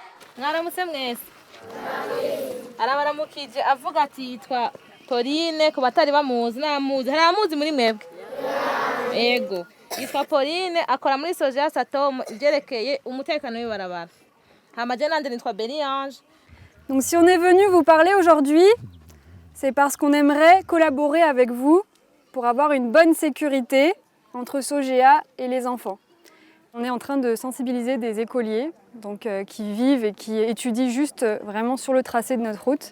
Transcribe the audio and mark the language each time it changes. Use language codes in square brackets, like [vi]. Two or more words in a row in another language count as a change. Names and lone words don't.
[rw] mwaramutse mwese arabaramukije avuga ati yitwa Pauline ku batari bamuzi namuzi hari amuzi muri mwebwe yego yitwa Pauline akora muri Sogea Satom ibyerekeye umutekano w'ibarabara hamaje nande nitwa Beniange. [fr] Donc si on est venu vous parler aujourd'hui, c'est parce qu'on aimerait collaborer avec vous pour avoir une bonne sécurité entre Sogea et les enfants. On est en train de sensibiliser des écoliers donc, qui vivent et qui étudient juste vraiment sur le tracé de notre route.